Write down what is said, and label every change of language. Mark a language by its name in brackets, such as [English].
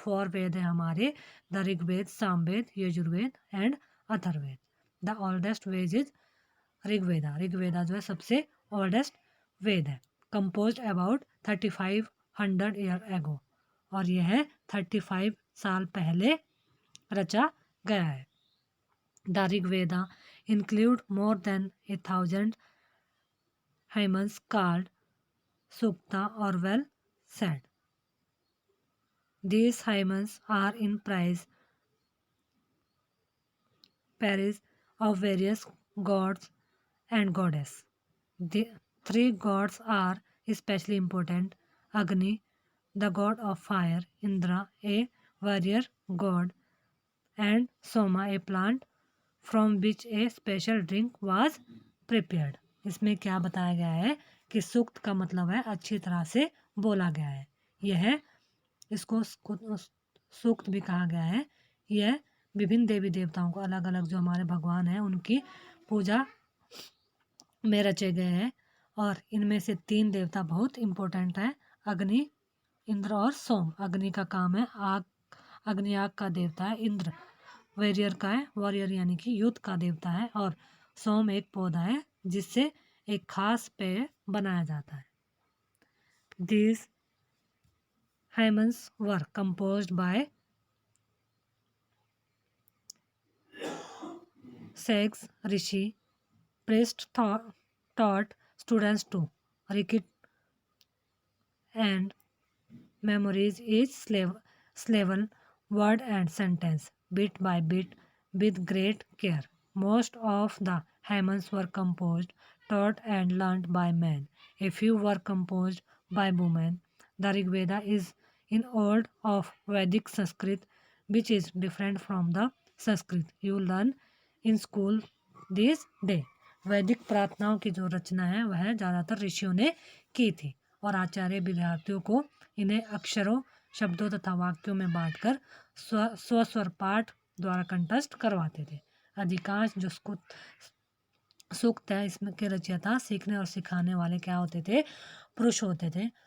[Hindi] 4 वेद है हमारे. The Rigveda, Samaveda, Yajurveda and Atharvaveda. [English] The oldest Veda is Rigveda. [Hindi] Rigveda जो है सबसे ओल्डेस्ट वेद है. [English] Composed about 3500 year ago. [Hindi] और यह है 35 साल पहले रचा गया है. [English] The Rigveda include more than 1000 hymns called Sukta or well said. These hymns are in praise of various gods and goddesses. The 3 gods are especially important: Agni, the god of fire; Indra, a warrior god; and Soma, a plant from which a special drink was prepared. [Hindi] इसमें क्या बताया गया है कि सूक्त का मतलब है अच्छी तरह से बोला गया है. यह इसको सूक्त भी कहा गया है. यह विभिन्न देवी देवताओं को, अलग अलग जो हमारे भगवान हैं उनकी पूजा में रचे गए हैं. और इनमें से 3 देवता बहुत इम्पोर्टेंट हैं: अग्नि, इंद्र और सोम. अग्नि का काम है आग, अग्नि आग का देवता है. इंद्र वॉरियर का है, वॉरियर यानी कि युद्ध का देवता है. और सोम एक पौधा है जिससे एक खास पेय बनाया जाता है. [English] These hymns were composed by sages, rishi, priests taught students to recite and memorize each syllable, word and sentence bit by bit with great care. Most of the hymns were composed, taught and learnt by men. A few were composed by women. The Rig Veda is in old of Vedic Sanskrit, which is different from the Sanskrit you learn in school this day. [Hindi] वैदिक प्रार्थनाओं की जो रचना है वह ज़्यादातर ऋषियों ने की थी और आचार्य विद्यार्थियों को इन्हें अक्षरों, शब्दों तथा वाक्यों में बांटकर स्वस्वर पाठ द्वारा कंठस्थ करवाते थे. अधिकांश जो सूक्त है इसमें के रचयिता सीखने और सिखाने वाले क्या होते थे, पुरुष होते थे.